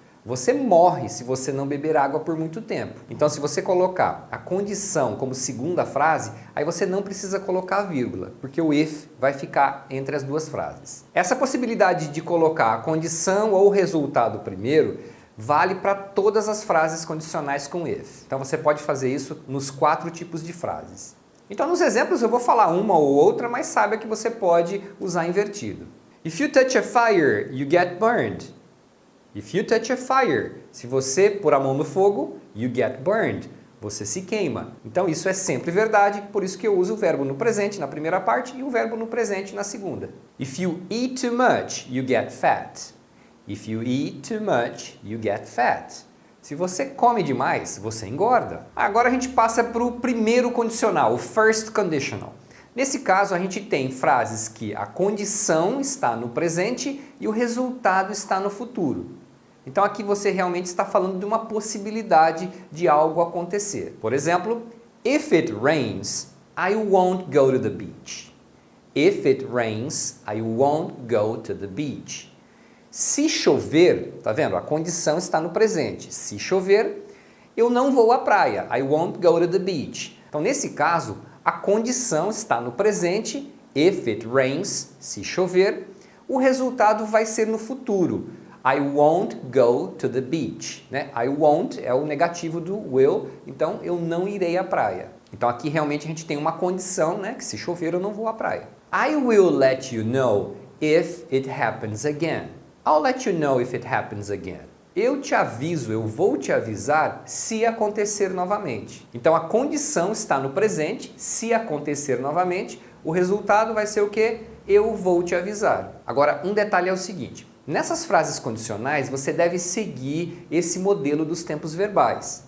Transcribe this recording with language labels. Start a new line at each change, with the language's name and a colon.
Portuguese: Você morre se você não beber água por muito tempo. Então, se você colocar a condição como segunda frase, aí você não precisa colocar a vírgula, porque o if vai ficar entre as 2 frases. Essa possibilidade de colocar a condição ou o resultado primeiro vale para todas as frases condicionais com if. Então, você pode fazer isso nos 4 tipos de frases. Então, nos exemplos eu vou falar uma ou outra, mas saiba que você pode usar invertido.
English: If you touch a fire, you get burned. If you touch a fire,
Portuguese: se você pôr a mão no fogo,
English: you get burned.
Portuguese: Você se queima. Então isso é sempre verdade, por isso que eu uso o verbo no presente na primeira parte e o verbo no presente na segunda.
English: If you eat too much, you get fat. If you eat too much, you get fat.
Portuguese: Se você come demais, você engorda. Agora a gente passa para o primeiro condicional, o first conditional. Nesse caso, a gente tem frases que a condição está no presente e o resultado está no futuro. Então aqui você realmente está falando de uma possibilidade de algo acontecer. Por exemplo,
English: if it rains, I won't go to the beach. If it rains, I won't go to the beach.
Portuguese: Se chover, tá vendo? A condição está no presente. Se chover, eu não vou à praia.
English: I won't go to the beach.
Portuguese: Então nesse caso, a condição está no presente,
English: if it rains,
Portuguese: se chover, o resultado vai ser no futuro.
English: I won't go to the beach.
Portuguese: Né? I won't é o negativo do will, então eu não irei à praia. Então aqui realmente a gente tem uma condição, né, que se chover eu não vou à praia.
English: I will let you know if it happens again. I'll let you know if it happens again.
Portuguese: Eu te aviso, eu vou te avisar se acontecer novamente. Então a condição está no presente, se acontecer novamente, o resultado vai ser o quê? Eu vou te avisar. Agora, um detalhe é o seguinte, nessas frases condicionais você deve seguir esse modelo dos tempos verbais.